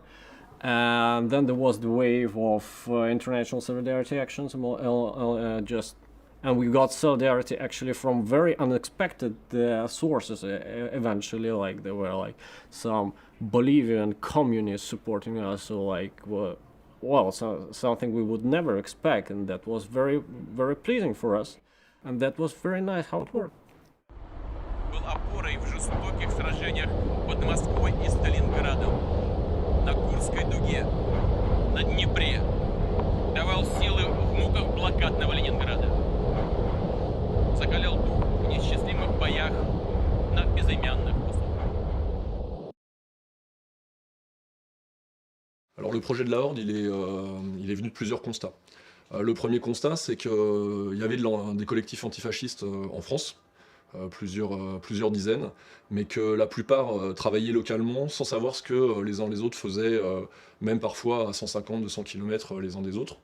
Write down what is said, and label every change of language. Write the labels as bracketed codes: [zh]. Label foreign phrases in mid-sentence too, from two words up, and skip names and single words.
[en] And then there was the wave of international solidarity actions, and we got solidarity actually from very unexpected sources eventually. There were some Bolivian communists supporting us, so something we would never expect, and that was very, very pleasing for us, and that was very nice how it worked. [ru] Был опорой в жестоких сражениях под Москвой и Сталинградом, на Курской дуге, на Днепре, давал силы в муках блокадного Ленинграда. Закалял дух в несчастливых боях на безымянных высотах. [fr] Alors le projet de la Horde, il est venu de plusieurs constats. Le premier constat, c'est qu'il y avait des collectifs antifascistes en France, plusieurs dizaines, mais que la plupart travaillaient localement sans savoir ce que les uns les autres faisaient, même parfois à 150-200 km les uns des autres.